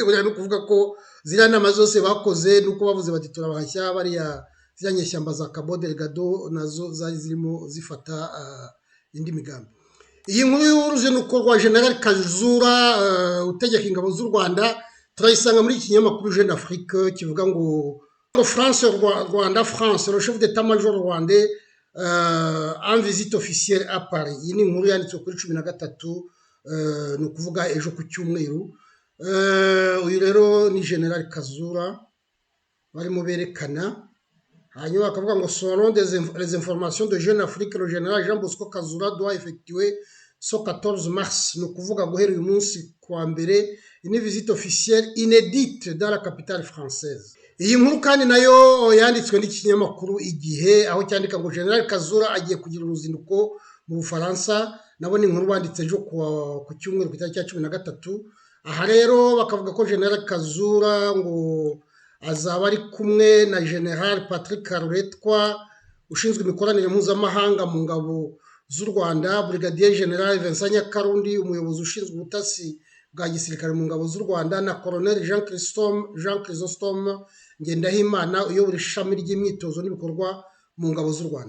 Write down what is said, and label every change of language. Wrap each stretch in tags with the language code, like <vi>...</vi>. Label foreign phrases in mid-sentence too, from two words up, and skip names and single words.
<rw>Buriya no kuvuga ko ziriya nama zose bakoze nuko bavuze bati turabahashya bariya ziriya nyeshyamba za Cabo Delgado nazo zari zirimo zifata indi migambi. Iyi nkuru y'uruzinduko rwa General Kazura utegeka ingabo z'u Rwanda turayisanga muri iki kinyamakuru Jeune Afrique kivuga ngo</rw> <fr>France, le chef d'état-major rwandais en visite officielle à Paris.</fr> <rw>Iyi ni inkuru yanditswe kuri 13, ni ukuvuga ejo ku cyumweru. Uyu rero ni General Kazura barimo berekana. Hanyuma bakavuga ngo</rw> <fr>selon les informations de Jeune Afrique, le général Jean Bosco Kazura doit effectuer ce 14 mars,</fr> <rw>ni ukuvuga guhera uyu munsi kuwa mbere,</rw> <fr>une visite officielle inédite dans la capitale française.</fr> <rw>Iyi nkuru kandi nayo yanditswe n'ikinyamakuru Igihe, aho cyandika ngo General Kazura agiye kugira uruzinduko mu Bufaransa. Nabo ni inkuru banditse ejo ku cyumweru ku itariki ya 13. Aha rero bakavuga ko General Kazura ngo azaba ari kumwe na General Patrick Karuretwa ushinzwe imikoranire mpuzamahanga mu ngabo z'u Rwanda, Brigadier General Vincent Nyakarundi umuyobozi ushinzwe ubutasi bwa gisirikare mu ngabo z'u Rwanda, na Colonel Jean Chrysostome Ngendahimana uyobora ishami ry'imyitozo n'ibikorwa mu ngabo z'u Rwanda.</rw>